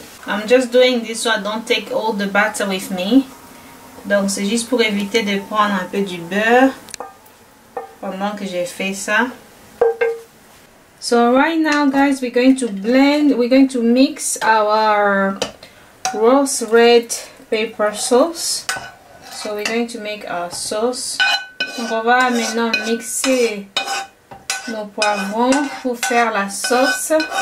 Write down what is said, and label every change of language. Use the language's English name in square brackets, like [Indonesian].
[English] I'm just doing this so I don't take all the batter with me. [French] Donc c'est juste pour éviter de prendre un peu du beurre pendant que j'ai fait ça. [English] So right now guys, we're going to blend, we're going to mix our roast red pepper sauce. So we're going to make our sauce. [French] Donc on va maintenant mixer nos poivrons pour faire la sauce.